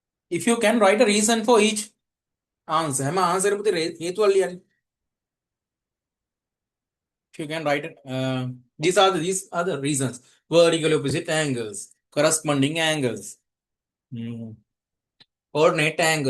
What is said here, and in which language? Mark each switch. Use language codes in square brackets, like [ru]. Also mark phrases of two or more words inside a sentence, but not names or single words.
[en] If you can write a reason for each answer, [si] හැම answer එකකම හේතුවල් ලියන්න. [en] If you can write it, these are the reasons. Vertical opposite angles, corresponding angles, coordinate angles.